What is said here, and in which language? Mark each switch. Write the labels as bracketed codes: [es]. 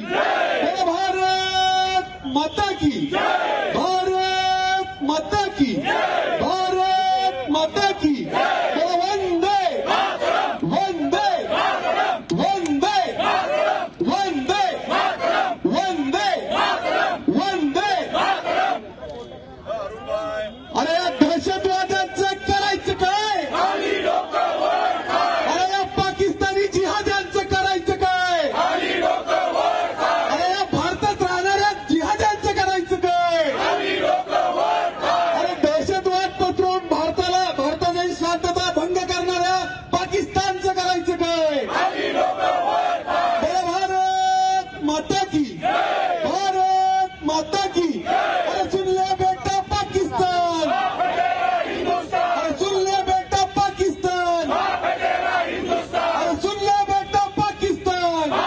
[hi] बोला भारत माता की, भारत माता की, भारत माता की। बोला वंदे वंदे वंदे वंदे वंदे वंदे। [mr] अरे या दहशतवाद्यांचं करायचं काय? अरे या पाकिस्तानी जिहाद्यांचं करायचं काय? अरे या भारतात राहणाऱ्या जिहाद्यांचं करायचं काय? अरे दहशतवाद पसरवून भारताची शांतता भंग करणाऱ्या पाकिस्तानचं करायचं काय? [hi] बोला भारत माता की, भारत माता की। अरे सुन ले बेटा पाकिस्तान, अरे सुन ले बेटा पाकिस्तान, अरे सुन ले बेटा पाकिस्तान।